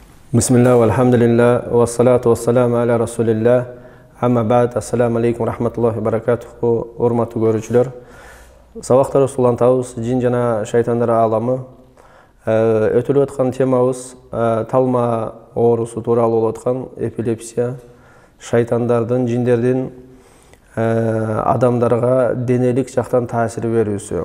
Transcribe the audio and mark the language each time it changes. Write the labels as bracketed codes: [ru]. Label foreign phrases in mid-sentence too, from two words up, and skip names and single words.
[ar] بسم الله، والحمد لله، والصلاة والسلام على رسول الله. أما بعد، السلام عليكم رحمة الله وبركاته. [ky] Урматтуу көрүүчүлөр. Сабактар улантабыз, жин жана шайтандар аламы. Өтүлүп аткан темабыз талма оорусу тууралуу болуп аткан эпилепсия, шайтандардын, жиндердин адамдарга денелик жактан таасир берүүсү.